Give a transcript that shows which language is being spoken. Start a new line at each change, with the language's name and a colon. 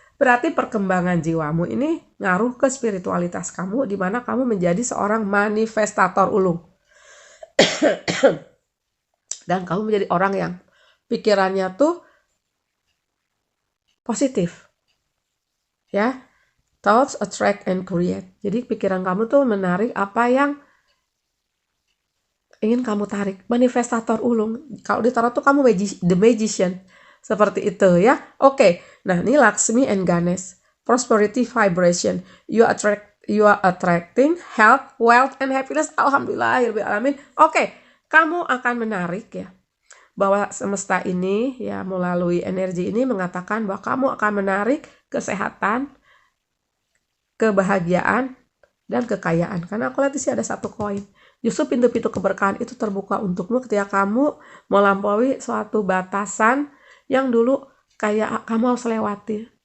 Indonesian: Berarti perkembangan jiwamu ini ngaruh ke spiritualitas kamu, di mana kamu menjadi seorang manifestator ulung. Dan kamu menjadi orang yang pikirannya tuh positif.
English: Ya, thoughts attract and create.
Indonesian: Jadi pikiran kamu tuh menarik apa yang ingin kamu tarik. Manifestator ulung. Kalau di tarot tuh kamu the magician. Seperti itu ya. Oke. Nah, ini
English: Lakshmi and Ganesh. Prosperity vibration. You are attracting health, wealth, and happiness.
Arabic: Alhamdulillahirrahmanirrahim.
Indonesian: Oke. Kamu akan menarik ya. Bahwa semesta ini ya melalui energi ini mengatakan bahwa kamu akan menarik kesehatan, kebahagiaan, dan kekayaan. Karena aku lihat di sini ada 1 koin. Justru pintu-pintu keberkahan itu terbuka untukmu ketika kamu melampaui suatu batasan yang dulu kayak kamu harus lewati.